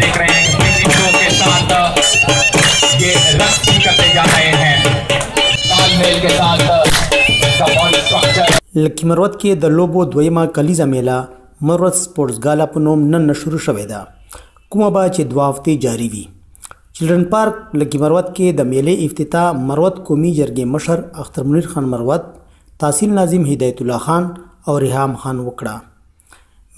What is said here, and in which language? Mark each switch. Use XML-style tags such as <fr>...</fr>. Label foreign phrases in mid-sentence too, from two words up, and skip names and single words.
<hi>देख रहे हैं म्यूजिकों के साथ ये रक्स भी करते जा रहे हैं तालमेल के साथ बॉडी स्ट्रक्चर।</hi> <ps>لکه مروت کې د لوبو دویمه کلیزه میله مروت سپورټس ګالا په نوم نن شروع شوې ده، کومه به چې 2 هفتې جاری وي. چلډرن پارک لکه مروت کې د میلې افتتاح مروت قومي جرګې مشر اختر منیر خان مروت، تحصیل ناظم هدایت الله خان او ریحام خان وکړه.</ps>